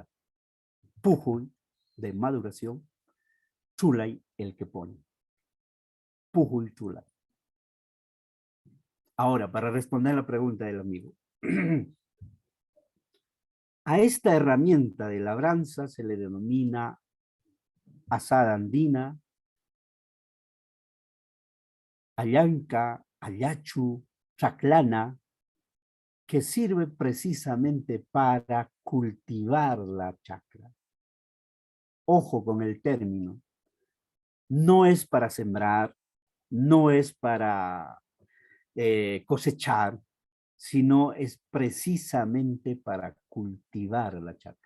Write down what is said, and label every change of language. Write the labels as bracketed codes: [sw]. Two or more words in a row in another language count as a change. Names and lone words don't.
[es] Pujuy de maduración, Chulay el que pone. [qu] Pujuy Chula. [es] Ahora, para responder la pregunta del amigo. A esta herramienta de labranza se le denomina asada andina, allanca, ayachu, chaclana, que sirve precisamente para cultivar la chacra. Ojo con el término. No es para sembrar, no es para cosechar, sino es precisamente para cultivar la chacra.